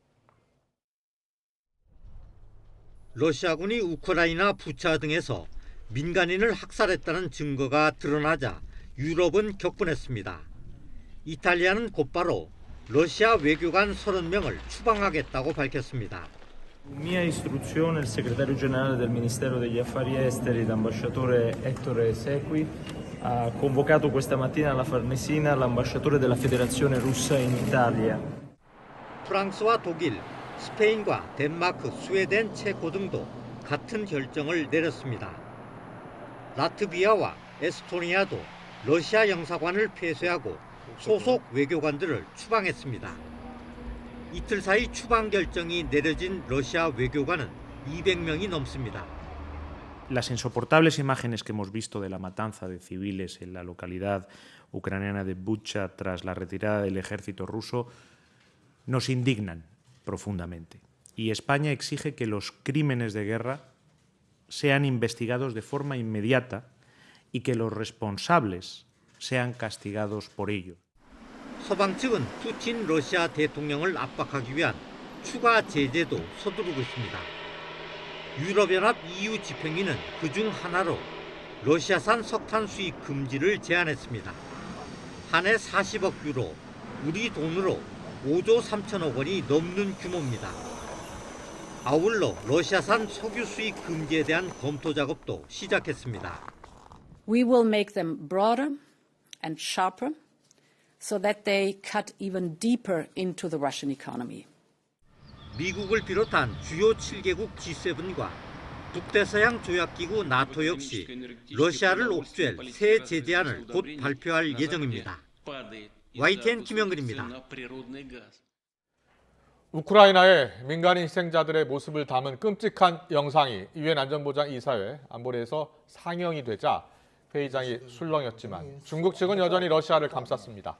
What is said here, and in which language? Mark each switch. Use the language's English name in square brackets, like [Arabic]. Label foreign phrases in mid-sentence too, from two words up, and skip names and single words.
[Korean] 러시아군이 우크라이나 부차 등에서 민간인을 학살했다는 증거가 드러나자 유럽은 격분했습니다. 이탈리아는 곧바로 러시아 외교관 30명을 추방하겠다고 밝혔습니다. [Italian] Mia istruzione, il segretario generale del Ministero degli Affari Esteri, l'ambasciatore Ettore Sequi, ha convocato questa mattina alla Farnesina l'ambasciatore della Federazione Russa in Italia. [Korean] 프랑스와 독일, 스페인과 덴마크, 스웨덴, 체코 등도 같은 결정을 내렸습니다. 라트비아와 에스토니아도 러시아 영사관을 폐쇄하고 소속 외교관들을 추방했습니다. 이틀 사이 추방 결정이 내려진 러시아 외교관은 200명이 넘습니다. [Spanish] Las insoportables imágenes que hemos visto de la matanza de civiles en la localidad ucraniana de Bucha tras la retirada del ejército ruso nos indignan profundamente. Y España exige que los crímenes de guerra sean investigados de forma inmediata y que los responsables sean castigados por ello. [Korean] 서방 측은 푸틴 러시아 대통령을 압박하기 위한 추가 제재도 서두르고 있습니다. 유럽연합 EU 집행위는 그중 하나로 러시아산 석탄 수입 금지를 제안했습니다. 한 해 40억 유로, 우리 돈으로 5조 3천억 원이 넘는 규모입니다. 아울러 러시아산 석유 수입 금지에 대한 검토 작업도 시작했습니다. [English] We will make them broader and sharper so that they cut even deeper into the Russian economy. [Korean] 미국을 비롯한 주요 7개국 G7과 북대서양 조약기구 나토 역시 러시아를 옥죄할 새 제재안을 곧 발표할 예정입니다. YTN 김영근입니다. 우크라이나의 민간인 희생자들의 모습을 담은 끔찍한 영상이 유엔 안전보장이사회 안보리에서 상영이 되자 회의장이 술렁였지만 중국 측은 여전히 러시아를 감쌌습니다.